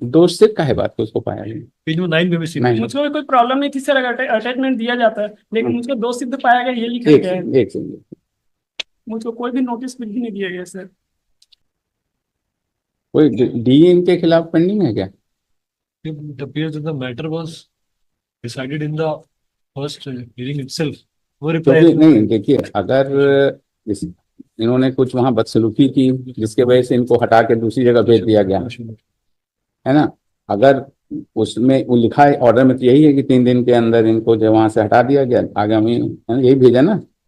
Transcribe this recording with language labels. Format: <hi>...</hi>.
<hi>दोष सिद्ध काहे बात को उसको पाया गया? पेज नंबर 9 में भी सीन। मुझको कोई प्रॉब्लम नहीं थी सर, अगर अटैचमेंट दिया जाता है, लेकिन मुझको दोष सिद्ध पाया गया ये लिखा गया है। एक सेकंड, मुझको कोई भी नोटिस भी नहीं दिया गया सर। कोई डी इनके खिलाफ पेंडिंग है क्या?</hi> <en>It appears that the matter was decided in the first hearing itself.</en> <hi>वो reply नहीं, देखिए, अगर इन्होंने कुछ वहां बदसलूकी की जिसके वजह से इनको हटा के दूसरी जगह भेज दिया गया है ना, अगर उसमें वो लिखा है ऑर्डर में तो यही है कि 3 दिन के अंदर इनको जो वहां से हटा दिया गया, आगामी यही भेजा ना।</hi>